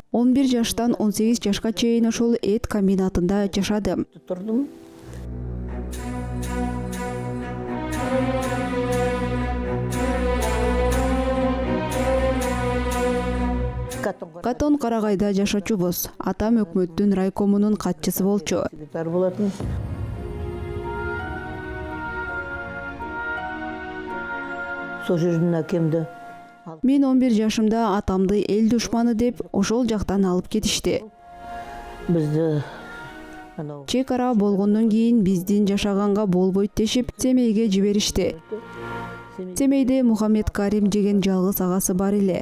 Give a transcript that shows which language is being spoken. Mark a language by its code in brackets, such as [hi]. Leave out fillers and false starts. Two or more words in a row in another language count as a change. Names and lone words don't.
[ky] 11 жаштан 18 жашка чейин ошол эт комбинатында жашадым. [kk] Тұрдым. [ky] Катон Карагайда жашачубуз. Атам өкмөттүн райкомунун катчысы болчу. [kk] Секретар болатын. Сол жерден әкемді [ky] Мен 11 жашымда атамды эл душманы деп ошол жактан алып кетишти. [kk] бізді [ky] Чек ара болгондон кийин биздин жашаганга болбойт дешип Семейге жиберишти. Семейде Мухаммед Карим деген жалгыз агасы бар эле.